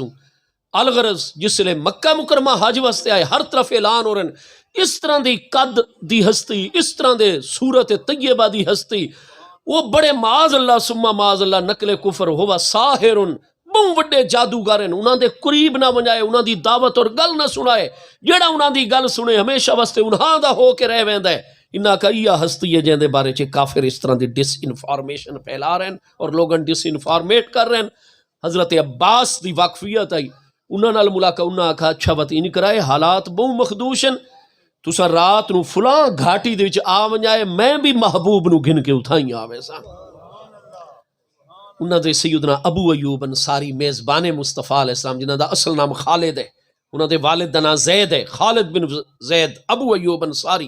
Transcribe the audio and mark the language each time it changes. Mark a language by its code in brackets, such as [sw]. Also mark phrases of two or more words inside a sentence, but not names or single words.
[skr] الغرض جس لئے مکہ مکرمہ حج واسطے آئے، ہر طرف اعلان ہو رہے ہیں اس طرح دی قد دی ہستی، اس طرح دے صورت طیبہ دی ہستی، وہ بڑے [ar] معاذ اللہ ثم معاذ اللہ [skr] نقل کفر ہوا ساحرن، بہت وڈے جادوگر ہیں، انہاں دے قریب نہ ونجائے، انہاں دی دعوت اور گل نہ سنائے، جیڑا انہاں دی گل سنے ہمیشہ واسطے انہاں دا ہو کے رہ ویندا ہے۔ انہاں کا یہ ہستی ہے جن دے بارے چ کافر اس طرح دی ڈس انفارمیشن پھیلا رہے ہیں اور لوگاں ڈس انفارمیٹ کر رہے ہیں۔ حضرت عباس دی واقفیت آئی، انہاں نال ملاقات، انہاں کہا اچھا وقت ان کرائے حالات بہت مخدوش ہیں، تساں رات نو فلاں گھاٹی دے وچ آ ونجائے، میں بھی محبوب نو گھن کے اتھائیں آوے سا۔ انہاں دے سیدنا ابو ایوب انصاری میزبان مصطفیٰ [ar] علیہ السلام [skr] جنہاں دا اصل نام خالد ہے، انہاں دے والد دا نام زید ہے، خالد بن زید ابو ایوب انصاری۔